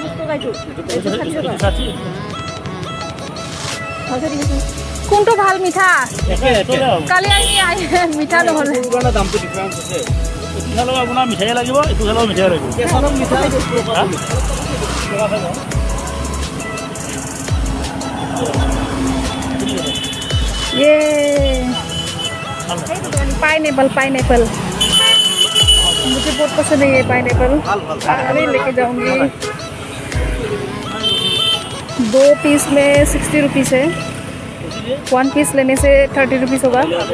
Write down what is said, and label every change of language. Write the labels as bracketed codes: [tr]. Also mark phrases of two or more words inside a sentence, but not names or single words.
[as] কোনটো ভাল মিঠা কালি আহি মিঠা নহলে দামটো ডিফাৰেন্স আছে এইটো খালেও আপোনাৰ মিঠাই লাগিব এইটো খালেও মিঠাই লাগিব [hi] ये पाइनएप्पल पाइनएप्पल मुझे बहुत पसंद है ये पाइनएप्पल अभी लेके जाऊंगी 2 पीस में 60 रुपीज़ है 1 पीस लेने से 30 रुपीज़ होगा